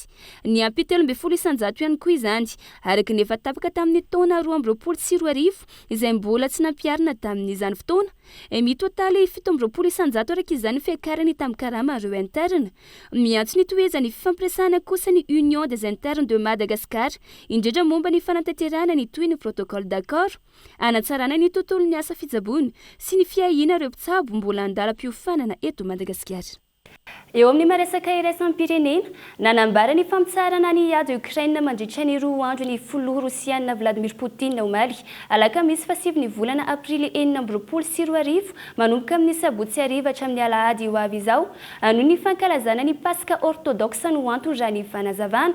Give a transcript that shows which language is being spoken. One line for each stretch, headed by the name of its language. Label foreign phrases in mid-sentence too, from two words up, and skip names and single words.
Malagasy: Ny ampy 13 isanjato ihany koa izany araka ny efa tapaka tamin'ny taona 2024 izay mbola tsy nampiarina tamin'izany fotoana. Mitotaly 17 isanjato araka izany fiakarany tamin-karama ireo interna. Miantso ny toezany fifampiresahana kosa ny Union des Internes de Madagascar indrindra momba ny fananteterana ny toy ny
French: protocole d'accord
Malagasy: anatsarana ny tontolo ny asa fijabony sy ny fiahina ireo mpitsabo mbola andalam-piofanana eto Madagasikara. Eo amin'ny maresaka iraisam pirenena nanambara ny famitsarana ny ady Ukraine mandritra ny 2 andro ny filoha Rosiana Vladimir Poutine omaly alakamisy 5 ny volana aprily 2024 manomboka amin'ny sabotsy ariva hatramin'ny alahady ho avy izao noho ny fankalazana ny Pasika orthodoxe no antony raha ny fanazavana.